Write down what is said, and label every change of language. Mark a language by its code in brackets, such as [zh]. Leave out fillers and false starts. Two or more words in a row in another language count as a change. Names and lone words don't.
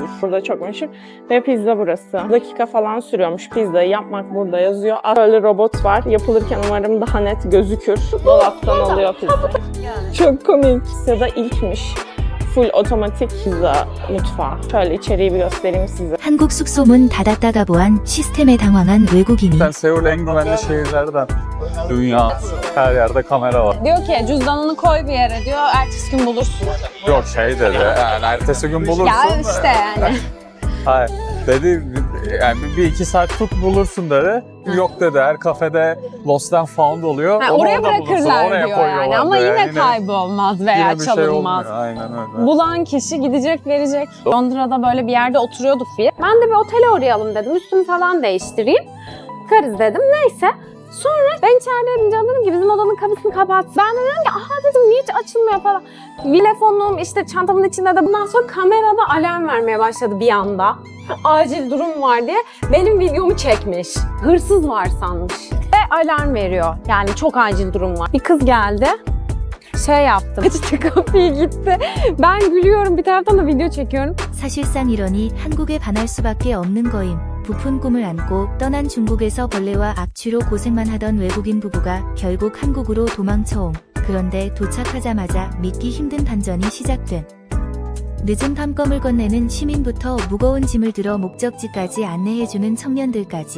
[tr] Burada çok meşhur. Ve pizza burası. Dakika falan sürüyormuş pizzayı yapmak, burada yazıyor. Böyle robot var. Yapılırken umarım daha net gözükür. Dolaptan alıyor pizzayı. Çok komik. Ya da ilkmiş. Full otomatik pizza mutfağı. şöyle içeriği bir göstereyim size. [ko] 한국 숙소문 닫았다가 보안 시스템에 당황한 외국인이 [tr] Zaten Seul en güvenli şehirlerden. Dünya, her yerde kamera var. Diyor ki cüzdanını koy bir yere diyor, ertesi gün bulursun. Yok şey dedi, yani ertesi gün bulursun. Ya işte yani. Hayır, dedi yani bir iki saat tut bulursun dedi. Yok dedi, her kafede [en] lost and found [tr] oluyor. Ha, Onu oraya orada bulursun, bırakırlar oraya diyor yani koyuyorlar ama diyor. yine kaybolmaz veya Yine bir şey çalınmaz. olmuyor, aynen öyle. Bulan kişi gidecek verecek. Londra'da böyle bir yerde oturuyordu Fiyat. Ben de bir otele uğrayalım dedim. Üstümü falan değiştireyim. Bakarız dedim. Neyse. Sonra ben içerideydim canım, dedim ki bizim odanın kapısını kapat. Ben de dedim ki aha dedim niye hiç açılmıyor falan. Telefonum işte çantamın içinde de bundan sonra kamerada alarm vermeye başladı bir anda. Acil durum var diye benim videomu çekmiş. Hırsız var sanmış. Ve alarm veriyor. Yani çok acil durum var. Bir kız geldi. Şey yaptım. İşte kapıyı gitti. Ben gülüyorum bir taraftan da video çekiyorum. [ko] 사실상 이러니 한국에 반할 수밖에 없는 거임. 부푼 꿈을 안고 떠난 중국에서 벌레와 악취로 고생만 하던 외국인 부부가 결국 한국으로 도망쳐옴. 그런데 도착하자마자 믿기 힘든 반전이 시작된. 늦은 밤검을 건네는 시민부터 무거운 짐을 들어 목적지까지 안내해주는 청년들까지.